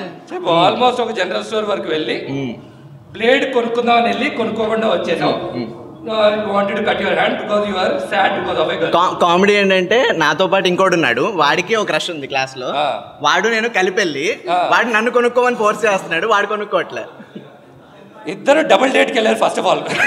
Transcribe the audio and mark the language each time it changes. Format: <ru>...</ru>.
<te>చెప్పు, ఆల్మోస్ట్ ఒక general store వరకు వెళ్ళి బ్లేడ్ కొనుక్కుందామని వెళ్ళి కొనుక్కోకుండా వచ్చేసాం.</te> <en>wanted to cut your hand because you are sad because of a girl.</en> <te>Comedy ఏంటంటే నాతో పాటు ఇంకోటి ఉన్నాడు, వాడికి ఒక క్రష్ ఉంది క్లాస్ లో. వాడు నేను కలిపెళ్ళి వాడు నన్ను కొనుక్కోమని ఫోర్స్ చేస్తున్నాడు, వాడు కొనుక్కోవట్లే. ఇద్దరు డబుల్ డేట్కి వెళ్ళారు ఫస్ట్ ఆఫ్ ఆల్.</te>